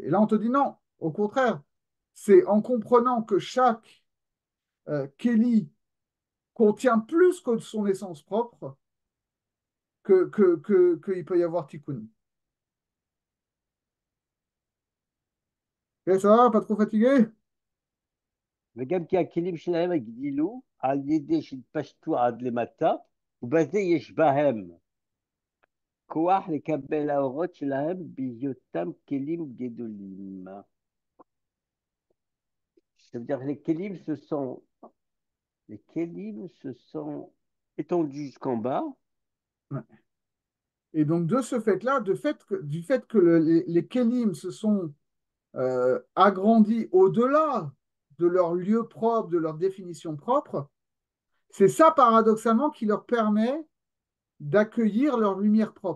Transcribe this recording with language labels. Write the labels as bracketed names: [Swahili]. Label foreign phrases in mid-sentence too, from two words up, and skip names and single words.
[French] Et là, on te dit non, au contraire, c'est en comprenant que chaque Kéli contient plus que son essence propre qu'il peut y avoir tikkun. Et ça va, pas trop fatigué? [Hebrew] וגם כי הכלים שלהם הגדילו על ידי שהתפשטו עד למטה, ובזה יש בהם כוח לקבל האורות שלהם בהיותם כלים גדולים. [French] Ça veut dire que les kélim se sont étendus jusqu'en bas. Ouais. Et donc, de ce fait-là, du fait que les kélim se sont agrandis au-delà de leur lieu propre, de leur définition propre, c'est ça, paradoxalement, qui leur permet d'accueillir leur lumière propre.